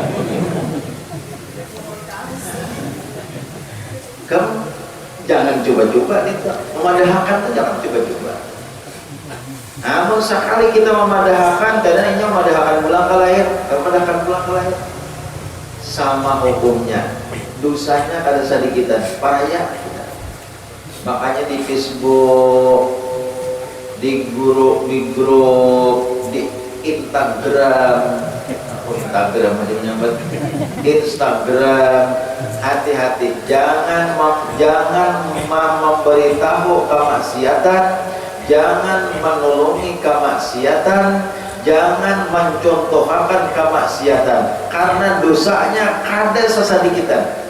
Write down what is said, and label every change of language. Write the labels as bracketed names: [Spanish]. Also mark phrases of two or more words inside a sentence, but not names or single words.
[Banjar] Kamu jangan coba-coba nih, memadahkan tuh jangan coba-coba. Namun sekali kita memadahkan, kadang ini memadahkan pulang ke lahir, sama hukumnya, dosanya kada sedikitan, payah. [Indonesian] Makanya di Facebook, di grup, di Instagram, hati-hati, jangan memberitahu kemaksiatan, jangan menolongi kemaksiatan, jangan mencontohkan kemaksiatan, karena dosanya kada sesadikitan.